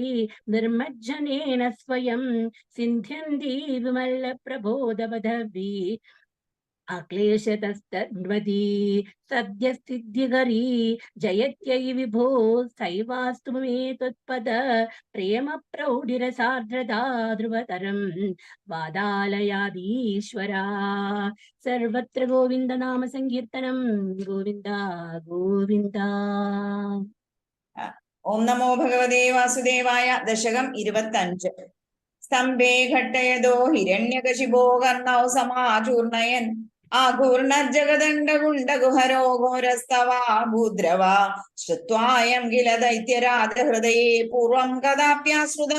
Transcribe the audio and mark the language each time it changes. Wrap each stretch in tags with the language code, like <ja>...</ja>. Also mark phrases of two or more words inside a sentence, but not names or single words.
<sa>निर्मज्जनेन स्वयं सिन्ध्यन्ति विमलप्रबोधपदवी अक्लेशतस्तन्वती सद्यस्थित्यकरी जयत्यै विभो सैवास्तु मे त्वत्पद प्रेम प्रौढिरसार्द्रता ध्रुवतरं वादालयादीश्वरा सर्वत्र गोविन्द नाम संकीर्तनं गोविन्द गोविन्द ഓം നമോ ഭഗവതേ വാസുദേവായ. ദശകം 25. സ്തംഭേ ഘട്ടയതോ ഹിരണ്യകശിപോ കർണൗ സമാചൂർണയൻ ആഘൂർണജഗദണ്ഡഗുണ്ടഗുഹരോ ഘോരസ്തവാ ഭൂദ്രവാ ശ്രുത്വായം കില ദൈത്യരാജഹൃദയേ പൂർവം കഥാപ്യാശ്രുതം</sa>